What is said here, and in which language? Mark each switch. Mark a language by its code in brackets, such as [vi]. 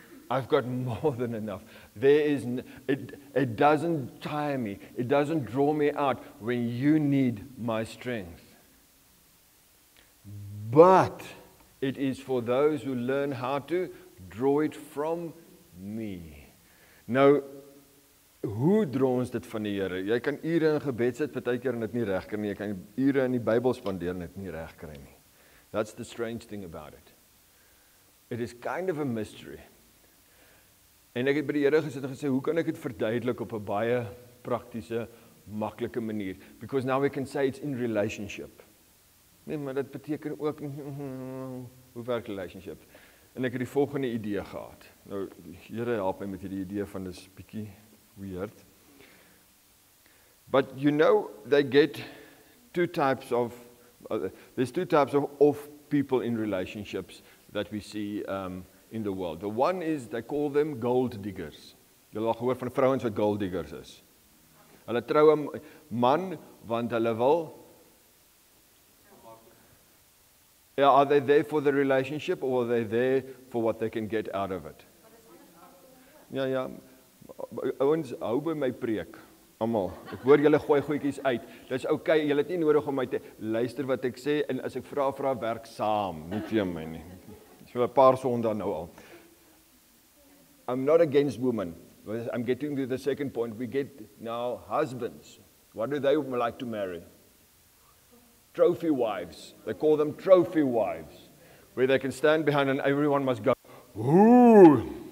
[en] I've got more than enough. It doesn't tire me. It doesn't draw me out when you need my strength. But it is for those who learn how to draw it from me. [af] Nou, hoe dra ons dit van die Here? Jy kan ure in gebed sit, partykeer en dit nie reg kry nie. Jy kan ure in die Bybel spandeer en dit nie reg kry nie. [en] That's the strange thing about it. It is kind of a mystery. [af] En ek het by die Here gesit en gesê, hoe kan ek dit verduidelik op 'n baie praktiese, maklike manier? [en] Because now we can say it's in relationship. [af] Nee, maar dit beteken ook, hoe werk relationship? En ek het die volgende idee gehad. Nou, die Here help my met hierdie idee van dis bietjie weird. [en] But you know, they get there's two types of people in relationships that we see in the world. The one is, they call them gold diggers. [af] Jy het al gehoor van vrouens wat gold diggers is. Hulle trou 'n man want hulle wil. [en] Yeah, are they there for the relationship, or are they there for what they can get out of it? [af] Ja. Ouens, hou by my preek. Almal. Ek hoor julle gooi goedjies uit. Dis okay, julle het nie nodig om my te luister wat ek sê, en as ek vra werk saam, nie vir my nie. So 'n paar sondae nou al. [en] I'm not against women. I'm getting to the second point. We get now husbands. What do they like to marry? Trophy wives. They call them trophy wives, where they can stand behind and everyone must go, ooh.